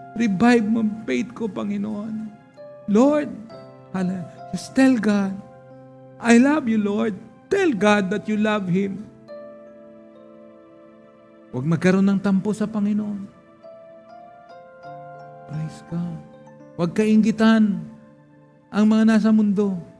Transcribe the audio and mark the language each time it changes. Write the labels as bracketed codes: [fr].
[tl] Revive mo ang faith ko, Panginoon. [en] Lord, just tell God, I love you, Lord. Tell God that you love Him. [tl] Huwag magkaroon ng tampo sa Panginoon. [en] Praise God. [tl] Huwag kainggitan ang mga nasa mundo.